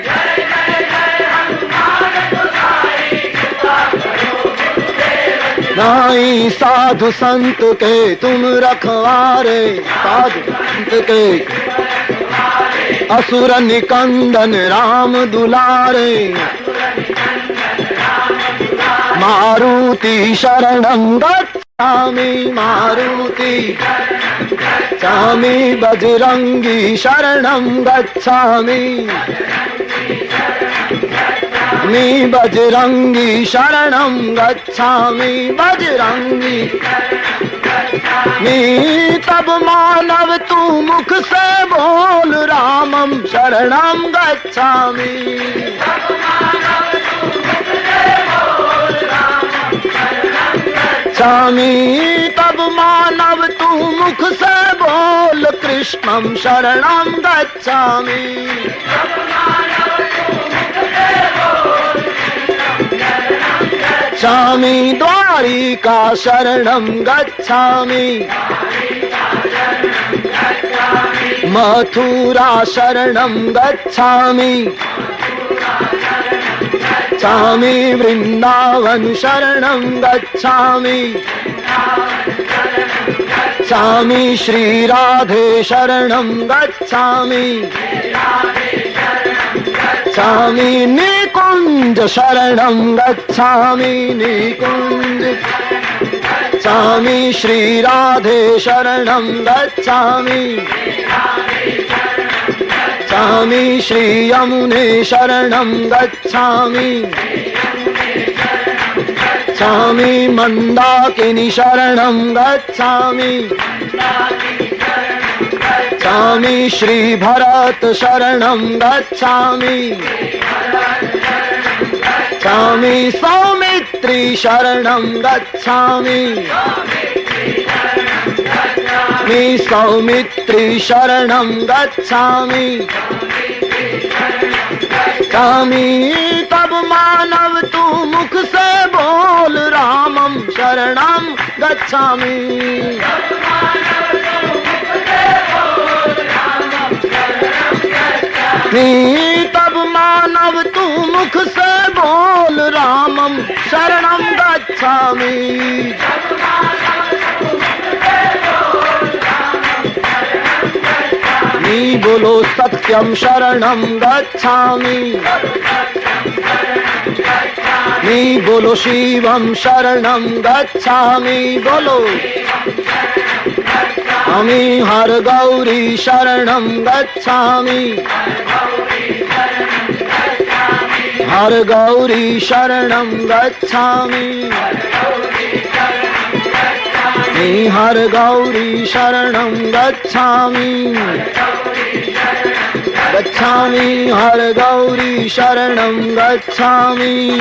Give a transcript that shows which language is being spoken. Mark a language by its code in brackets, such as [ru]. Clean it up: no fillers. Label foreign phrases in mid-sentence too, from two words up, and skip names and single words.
[hi] नाई साधु संत के तुम रखवारे, साधु संत के असुर निकंदन राम दुलारे, [sa] मारुति शरणं गच्छामि, मारुति गच्छामि, बजरंगी शरणं गच्छामि, मी बजरंगी शरणं गच्छामि, [hi] बजरंगी मी तब मानव तू मुख से बोल, [sa] रामं शरणं गच्छामि, गच्छामि [hi] तब मानव तू मुख से बोल, [sa] कृष्णं शरणं गच्छामि, गच्छामि द्वारिका शरणं गच्छामि, मथुरा शरणं गच्छामि, गच्छामि वृंदावन शरणं गच्छामि, गच्छामि श्री राधे शरणं गच्छामि, गच्छामि निकुंज शरणं गच्छामि, निकुंज गच्छामि, श्री राधे शरणं गच्छामि, गच्छामि श्री यमुने शरणं गच्छामि, गच्छामि मंदाकिनी शरणं गच्छामि, गच्छामि श्री भरत शरणं गच्छामि, गच्छामि सौमित्री शरणं गच्छामि, मी सौमित्री शरणं गच्छामि, गच्छामि [hi] तब मानव तू मुख से बोल, [sa] रामं शरणं गच्छामि, [hi] तब मानव तू मुख से बोल, [sa] रामं शरणं गच्छामि, मी बोलो सत्यं शरणं गच्छामि, मी बोलो शिवं शरणं गच्छामि, [hi] बोलो [sa] अमी हर गौरी शरणं गच्छामि, हर गौरी शरणम् गच्छामि, हर गौरी शरणम् गच्छामि, गच्छामि हर गौरी शरणम् गच्छामि.